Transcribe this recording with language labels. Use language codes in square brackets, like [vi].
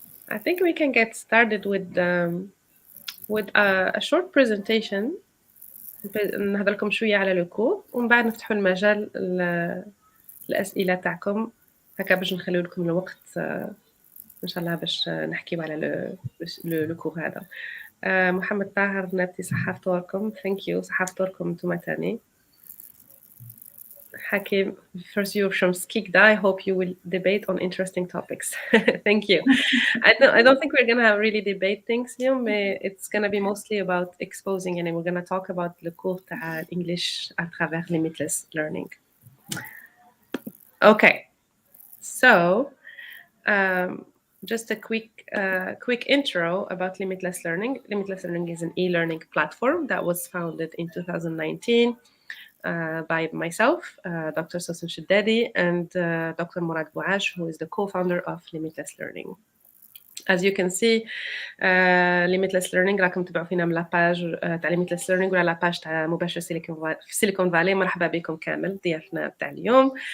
[en] I think we can get started with a short presentation. [ar] نهضر لكم شوية على لو كور ومن بعد نفتحوا المجال الأسئلة تاعكم هكا باش نخليو لكم الوقت إن شاء الله باش نحكيو على لو كور هذا. محمد طاهر نبتي صحفتوركم. [en] Thank you. [ar] صحفتوركم انتم تاني. [en] Hakim, first you're from Skikda. I hope you will debate on interesting topics. Thank you. I don't think we're gonna have really debate things [ar] اليوم. [en] It's gonna be mostly about exposing and we're gonna talk about [fr] le cours [ar] تاع [en] English [fr] à travers [en] limitless learning. Okay. So just a quick intro about Limitless Learning. Limitless Learning is an e-learning platform that was founded in 2019 by myself, Dr. Sosan Shiddadi, and Dr. Murad Bouaj, who is the co-founder of Limitless Learning. As you can see, Limitless Learning [ar] راكم تبعوا فينا من لاباج تاع Limitless Learning ولا لاباج تاع مباشر سيليكون فالي. مرحبا بكم كامل ضيافنا تاع اليوم.